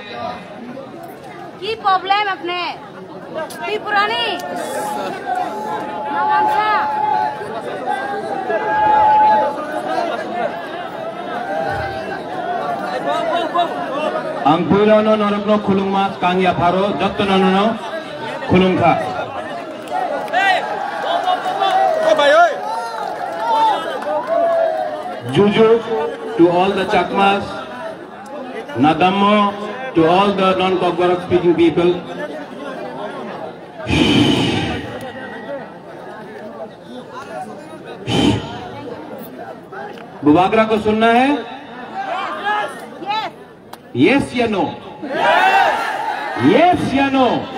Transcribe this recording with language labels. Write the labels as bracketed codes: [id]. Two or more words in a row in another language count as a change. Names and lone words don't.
[hi] की प्रॉब्लम अपने पुरानी [trp] ang puilono norokno khulungmas kangya pharo jottonono khulungkha Juju [en] to all the Chakmas, [trp] Nadammo [en] to all the non-Kokborok speaking people. [hi] बुबागरा को सुनना है? यस या नो? यस या नो?